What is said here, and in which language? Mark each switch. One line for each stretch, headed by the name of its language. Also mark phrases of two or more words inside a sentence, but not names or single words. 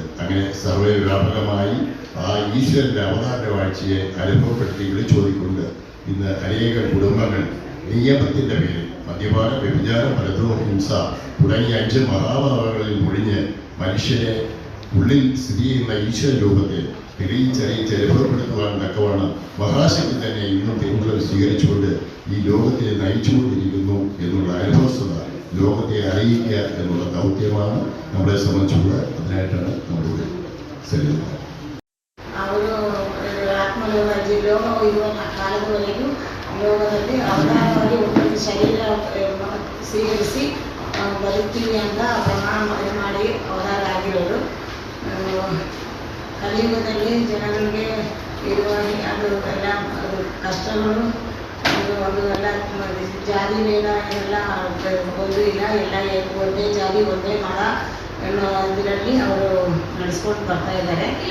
Malayalam: അങ്ങനെ സർവ്വവ്യാപകമായി ആ ഈശ്വരൻ്റെ അവതാര വാഴ്ചയെ അനുഭവപ്പെടുത്തി വിളിച്ചോതിക്കൊണ്ട് ഇന്ന് അനേക കുടുംബങ്ങൾ നിയമത്തിൻ്റെ പേരിൽ മദ്യപാന, വ്യഭിചാരം, പരദ്രോഹ, ഹിംസ തുടങ്ങിയ 5 മഹാഭാവങ്ങളിൽ മുഴിഞ്ഞ് മനുഷ്യനെ ഉള്ളിൽ സ്ഥിതി ചെയ്യുന്ന ഈശ്വര രൂപത്തെ തെളിയിച്ചറിയിച്ച് അനുഭവപ്പെടുത്തുവാൻ തക്കവണ്ണം മഹാശക്തി തന്നെ ഇന്നും തിരുവുടൽ സ്വീകരിച്ചുകൊണ്ട് ഈ ലോകത്തെ നയിച്ചുകൊണ്ടിരിക്കുന്നു എന്നുള്ള അനുഭവസ്ഥത ലോകത്തെ അറിയിക്കുക എന്നുള്ള ദൗത്യമാണ് നമ്മളെ സംബന്ധിച്ചുള്ള. അതിനായിട്ടാണ് നമ്മളിവിടെ സെല്ലുന്നത്.
Kannada: ಲೋಕದಲ್ಲಿ ಅವತಾರವಾಗಿ ಒಬ್ಬರಿಗೆ ಶರೀರ ಸ್ವೀಕರಿಸಿ ಬದುಕ್ತೀವಿ ಅಂತ ಪ್ರಮಾಣ ಮಾಡಿ ಅವತಾರ ಆಗಿರೋರು. ಕಲಿಯುಗದಲ್ಲಿ ಜನಗಳಿಗೆ ಇರುವ ಅದು ಎಲ್ಲ ಕಷ್ಟಗಳು, ಅದು ಎಲ್ಲ ಜಾತಿ ಭೇದ ಎಲ್ಲ ಒಂದು ಇಲ್ಲ, ಎಲ್ಲ ಒಂದೇ ಜಾತಿ ಒಂದೇ ಮತ ಅನ್ನೋ ಇದರಲ್ಲಿ ಅವರು ನಡೆಸ್ಕೊಂಡು ಬರ್ತಾ ಇದ್ದಾರೆ.